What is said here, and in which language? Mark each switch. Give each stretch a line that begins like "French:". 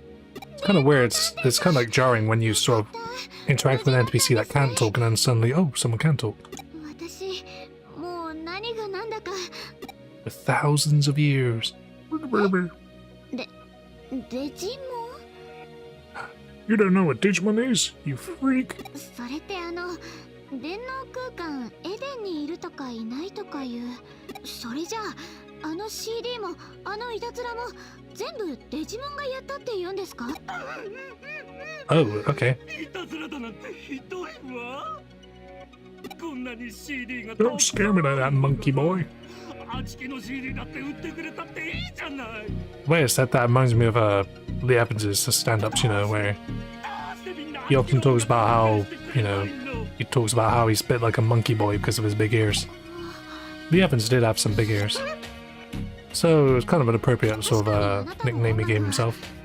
English: It's kind of weird. It's kind of like jarring when you sort of interact with an NPC that can't talk, and then suddenly, oh, someone can talk.
Japanese: 私もう何が何だか
English: For thousands of years.
Japanese: デジモ
English: You don't know what Digimon is, you freak.
Japanese: ンそれって電脳空間エデンにいるとかいないとかいうそれじゃあCD もいたずらも全部デジモンがやったって言うんですか
English: Oh, okay.
Japanese: いたずらだなんてひどいわ。こんなに CD が
English: Don't scare me like that, monkey boy.
Japanese: あちきの CD だって売ってくれたっていいじゃない。
English: Wait a sec, that reminds me of Lee Evans's stand-ups, you know, where he often talks about how, you know, he talks about how he's a bit like a monkey boy because of his big ears. Lee Evans did have some big ears. So it was kind of an appropriate sort of nickname he gave himself.